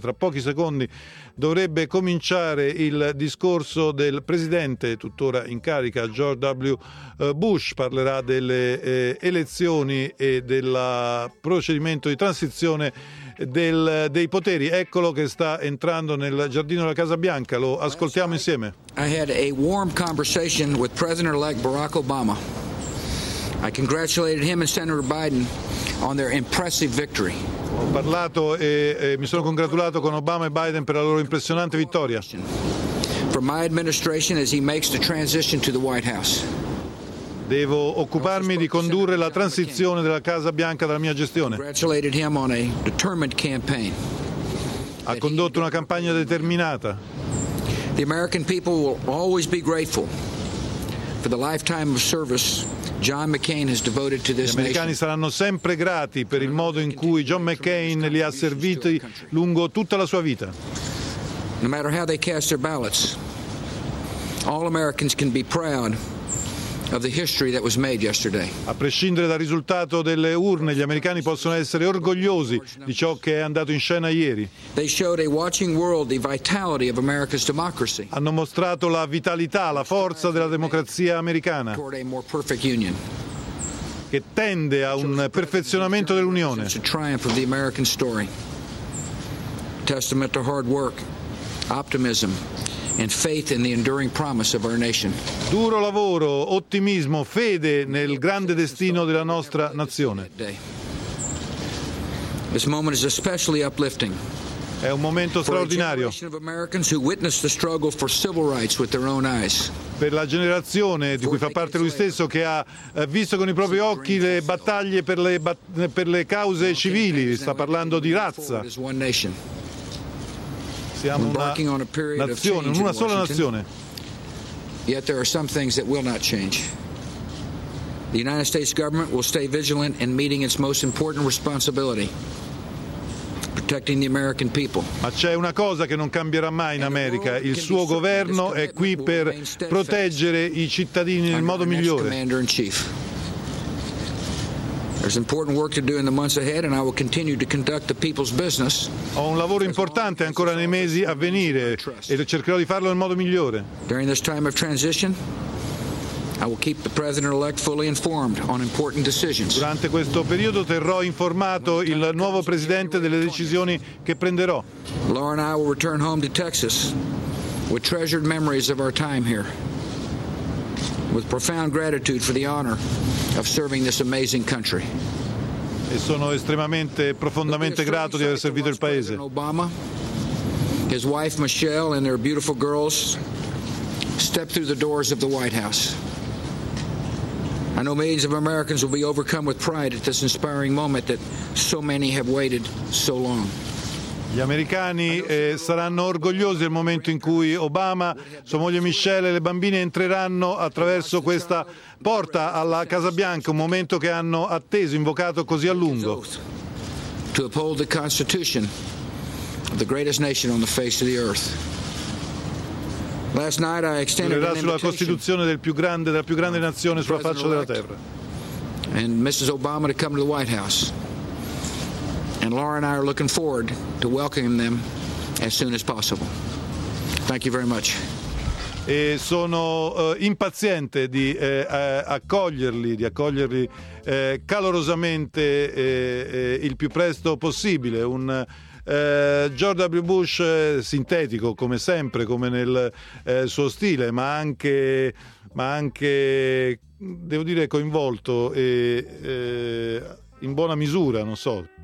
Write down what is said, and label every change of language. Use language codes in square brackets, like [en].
[it] Tra pochi secondi dovrebbe cominciare il discorso del presidente tuttora in carica, George W. Bush. Parlerà delle elezioni e del procedimento di transizione dei poteri. Eccolo che sta entrando nel giardino della Casa Bianca, lo ascoltiamo insieme. [en] I had a warm conversation with President-elect Barack Obama. I congratulated him and Senator Biden on their impressive victory. [it] Ho parlato e mi sono congratulato con Obama e Biden per la loro impressionante vittoria. [en] For my administration as he makes the transition to the White House. [it] Devo occuparmi di condurre la transizione della Casa Bianca dalla mia gestione. [en] Congratulated him on a determined campaign. [it] Ha condotto una campagna determinata. [en] The American people will always be grateful for the lifetime of service John McCain has devoted to this nation. [it] Gli americani saranno sempre grati per il modo in cui John McCain li ha serviti lungo tutta la sua vita. [en] No matter how they cast their ballots, all Americans can be proud of the history that was made yesterday. [it] A prescindere dal risultato delle urne, gli americani possono essere orgogliosi di ciò che è andato in scena ieri. [en] They showed a watching world the vitality of America's democracy. [it] Hanno mostrato la vitalità, la forza della democrazia americana, [en] toward a more perfect union, [it] che tende a un perfezionamento dell'unione. [en] It's a triumph of the American story, testament to hard work, optimism and faith in the enduring promise of our nation. [it] Duro lavoro, ottimismo, fede nel grande destino della nostra nazione. [en] This moment is especially uplifting. [it] È un momento straordinario. [en] For the generation of Americans who witnessed the struggle for civil rights with their own eyes. [it] Per la generazione di cui fa parte lui stesso, che ha visto con i propri occhi le battaglie per le cause civili, sta parlando di razza. siamo una nazione, una sola nazione. [en] Yet there are some things that will not change. The United States government will stay vigilant in meeting its most important responsibility, protecting the American people. [it] Ma c'è una cosa che non cambierà mai in America: il suo governo è qui per proteggere i cittadini nel modo migliore. [en] There's important work to do in the months ahead, and I will continue to conduct the people's business. [it] Ho un lavoro importante ancora nei mesi a venire e cercherò di farlo nel modo migliore. [en] During this time of transition, I will keep the president-elect fully informed on important decisions. [it] Durante questo periodo terrò informato il nuovo presidente delle decisioni che prenderò. [en] Laura and I will return home to Texas with treasured memories of our time here, with profound gratitude for the honor of serving this amazing country. [it] E sono estremamente profondamente grato di aver servito il paese. [en] Obama, his wife Michelle and their beautiful girls stepped through the doors of the White House. I know millions of Americans will be overcome with pride at this inspiring moment that so many have waited so long. [it] Gli americani saranno orgogliosi del momento in cui Obama, sua moglie Michelle e le bambine entreranno attraverso questa porta alla Casa Bianca, un momento che hanno atteso, invocato così a lungo. [en] To uphold the Constitution of the greatest nation on the face of the earth. Last night I extended an invitation [it] sulla Costituzione del più grande, della più grande nazione sulla faccia della terra. [en] And Mrs. Obama to come to the White House. And Laura and I are looking forward to welcoming them as soon as possible. Thank you very much. [it] E sono impaziente di accoglierli calorosamente il più presto possibile. Un George W. Bush sintetico, come sempre, come nel suo stile, ma anche devo dire coinvolto e in buona misura, non so.